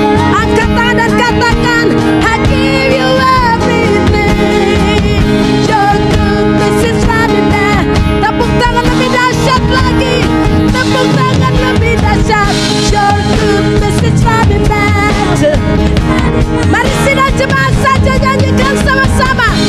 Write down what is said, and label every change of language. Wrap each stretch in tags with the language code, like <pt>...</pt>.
<id>Angkat tangan dan katakan,</id> <en>I give you everything. Your goodness is running after.</en> <id>Tepuk tangan lebih dahsyat lagi. Tepuk tangan lebih dahsyat.</id> <en>Your goodness is running after.</en> <id>Mari sidang jemaat saja nyanyikan sama-sama.</id>